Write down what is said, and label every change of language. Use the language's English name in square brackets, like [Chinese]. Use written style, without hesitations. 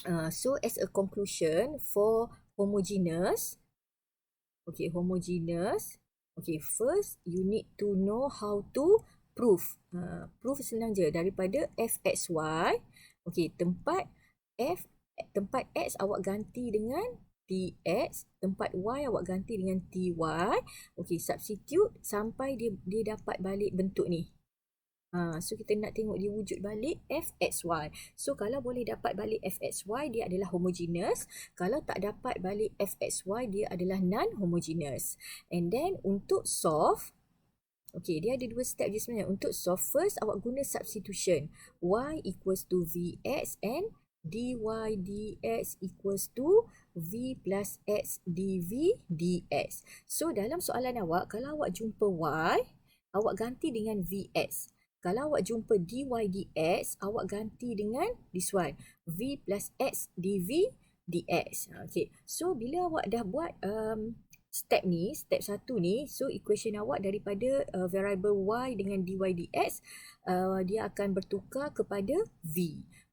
[English] So as a conclusion for homogeneous, homogeneous, first you need to know how to prove. [Malay] Prove senang je, daripada fxy, tempat x awak ganti dengan tx, tempat y awak ganti dengan ty. Substitute sampai dia dapat balik bentuk ni. So kita nak tengok dia wujud balik fxy. So kalau boleh dapat balik fxy, dia adalah homogeneous. Kalau tak dapat balik fxy, dia adalah non-homogeneous. [English] And then [Malay] untuk solve, dia ada dua step je sebenarnya. Untuk solve, [English] first [Malay] awak guna substitution. [English] Y equals to vx and dy dx equals to v plus x dv dx. [Malay] So dalam soalan awak, kalau awak jumpa y, awak ganti dengan vx. Kalau awak jumpa dy dx, awak ganti dengan [English] this one, [Malay] v plus x dv dx. So bila awak dah buat step ni, step 1 ni, so equation awak daripada variable y dengan dy dx, dia akan bertukar kepada v.